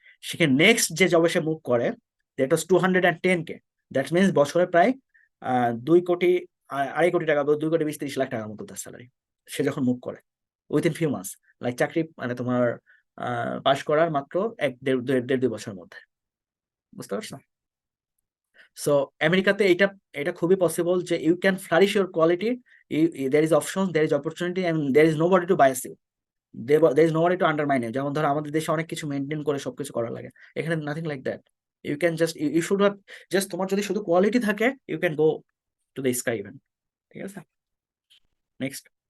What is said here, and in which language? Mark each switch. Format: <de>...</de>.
<bn>শিখে নেক্সট যে জবে সে মুভ করে,</bn> <en>That was 210K। That means</en> <bn>বছরে প্রায় 2 কোটি, 2.5 কোটি টাকা, 2,20,30 লাখ টাকার মতো তার স্যালারি, সে যখন মুভ করে</bn> <en>Within few months.</en> <bn>লাইক চাকরি মানে তোমার পাশ করার মাত্র 1-1.5-2 বছরের মধ্যে, বুঝতে পারছো?</bn> <en>so</en> <bn>আমেরিকাতে এটা এটা খুবই</bn> <en>Possible যে you can flourish your quality, there is options, there is opportunity, and there is nobody to bias you, there is nobody to undermine you।</en> <bn>যেমন ধরো আমাদের দেশে অনেক কিছু মেনটেন করে সবকিছু করা লাগে, এখানে</bn> <en>Nothing like that. You can just, you should have just,</en> <bn>তোমার যদি শুধু কোয়ালিটি থাকে,</bn> <en>You can go to the sky even.</en> <bn>ঠিক আছে, নেক্সট।</bn>